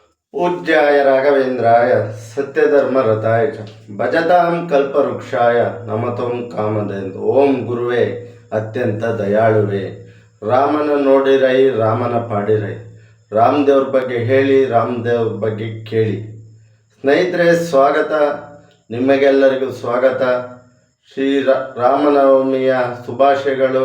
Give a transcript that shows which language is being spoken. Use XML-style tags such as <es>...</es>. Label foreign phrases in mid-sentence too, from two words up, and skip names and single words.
<sa>पूज्याय राघवेन्द्राय सत्यधर्मरताय च भजतां कल्पवृक्षाय नमतों कामधेनु।</sa> <kn>ಓಂ ಗುರುವೇ ಅತ್ಯಂತ ದಯಾಳುವೆ, ರಾಮನ ನೋಡಿರೈ ರಾಮನ ಪಾಡಿರೈ, ರಾಮದೇವ್ರ ಬಗ್ಗೆ ಹೇಳಿ ರಾಮದೇವ್ರ ಬಗ್ಗೆ ಕೇಳಿ. ಸ್ನೇಹಿತರೆ, ಸ್ವಾಗತ, ನಿಮಗೆಲ್ಲರಿಗೂ ಸ್ವಾಗತ. ರಾಮನವಮಿಯ ಶುಭಾಶಯಗಳು.</kn>